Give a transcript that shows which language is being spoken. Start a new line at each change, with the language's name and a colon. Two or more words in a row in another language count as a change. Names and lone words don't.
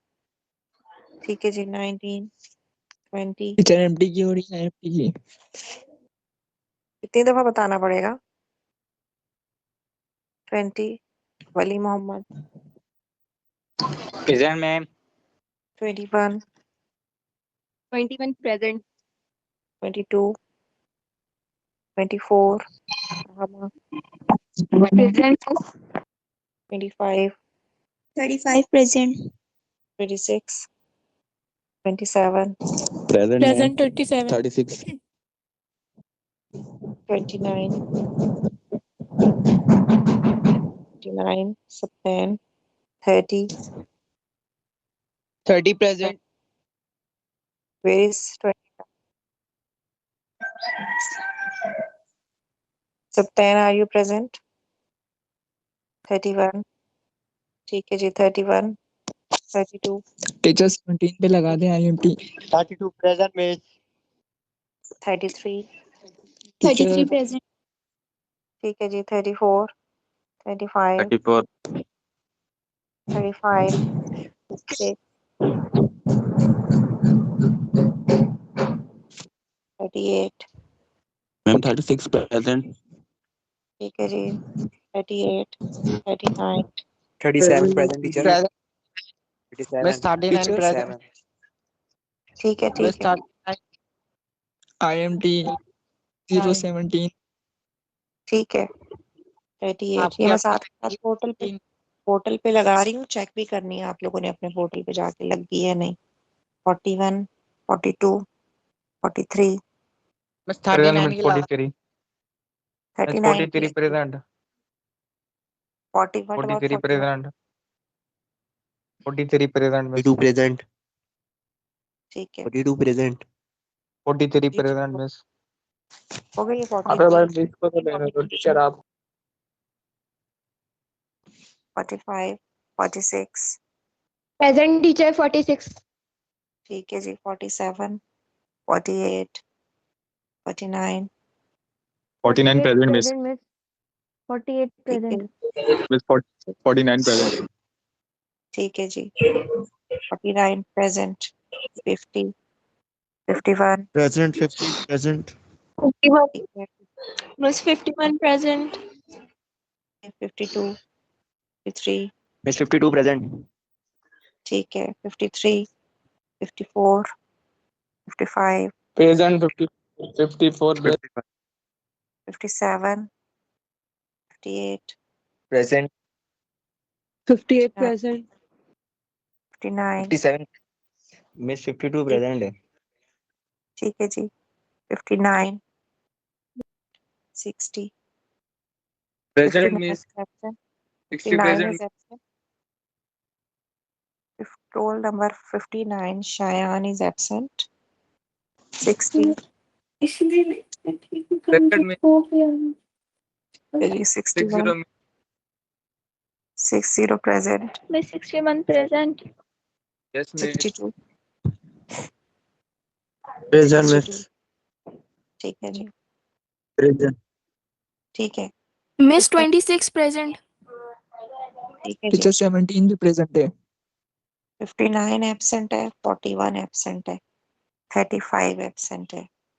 Hindi: ठीक है जी, 19, 20, टीचर एमटी की हो रही है, एमटी की. कितनी दफा बताना पड़ेगा? 20, वली मोहम्मद.
English: present ma'am. 21, 21 present. 22, 24, रहमा. Present. 25, 35 present. 26, 27, Present मैम. 37. 36. 29, 29, September, 30, 30 present. where is 20? September, are you present? 31,
Hindi: ठीक है जी, 31, 32, टीचर 17 पे लगा दें आईएमटी.
English: 32 present miss. 33, 33 टीचर present.
Hindi: ठीक है जी, 34, 35, 34. 35, 36, 38,
English: मैम 36 present.
Hindi: ठीक है जी, 38, 39,
English: 37 present teacher. मिस 39 present.
Hindi: ठीक है, मिस ठीक है, 39 आईएमटी 017. ठीक है, 38, आपकी ये मैं साथ आपकी साथ पोर्टल पे लगा रही हूँ, चेक भी करनी है आप लोगों ने अपने पोर्टल पे जाके लग गई है नहीं. 41, 42, 43,
English: मिस Present 39 means
Hindi: की लगा. 43.
English: Means 39, 43 present. 40, what about 43 41? present. 43 present miss. 42 present.
Hindi: ठीक है,
English: 42 present. 43
Hindi: ठीक है,
English: present miss.
Hindi: हो गई है अबे 43, भाई मिस को तो लेने दो टीचर आप.
English: 45, 46, Present teacher 46.
Hindi: ठीक है जी, 47, 48, 49,
English: 49 present miss. Miss. 48
Hindi: ठीक है,
English: present. Miss 49 present.
Hindi: ठीक है जी, 49 प्रेजेंट, 50, 51,
English: Present 50 present. 51.
Hindi: ठीक है,
English: Miss 51 present. 52, 53, Miss 52 present.
Hindi: ठीक है, 53, 54, 55,
English: Present 50. 54 miss. 57, 58, Present. 58 59, present. 59, 57. Miss 52
Hindi: ठीक present है. ठीक है जी, 59, 60,
English: Present 59 miss. is absent, 60 59 present. is absent, roll number 59, Cheyenne is absent, 60, Present miss.
Hindi: जी
English: 60 61, miss. 60 present, Miss 61 present. Yes miss. 62, Present 62, miss.
Hindi: ठीक है जी,
English: Present.
Hindi: ठीक है,
English: Miss 26 present.
Hindi: ठीक है जी, टीचर 17 भी प्रेजेंट है. 59 एब्सेंट है, 41 एब्सेंट है, 35 एब्सेंट है.